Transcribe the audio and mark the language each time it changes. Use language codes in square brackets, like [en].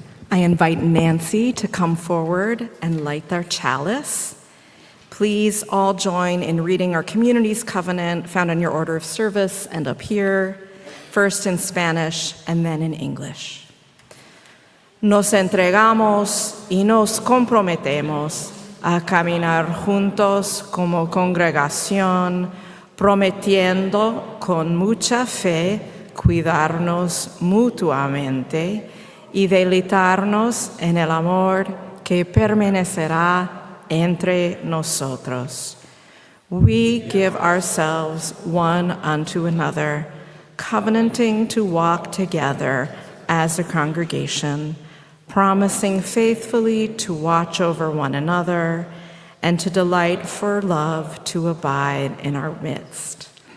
[en] I invite Nancy to come forward and light their chalice. Please all join in reading our community's covenant found in your order of service and up here, first in Spanish and then in English. [es] Nos entregamos y nos comprometemos a caminar juntos como congregación, prometiendo con mucha fe cuidarnos mutuamente y deleitarnos en el amor que permanecerá entre nosotros. [en] We give ourselves one unto another, covenanting to walk together as a congregation, promising faithfully to watch over one another and to delight for love to abide in our midst.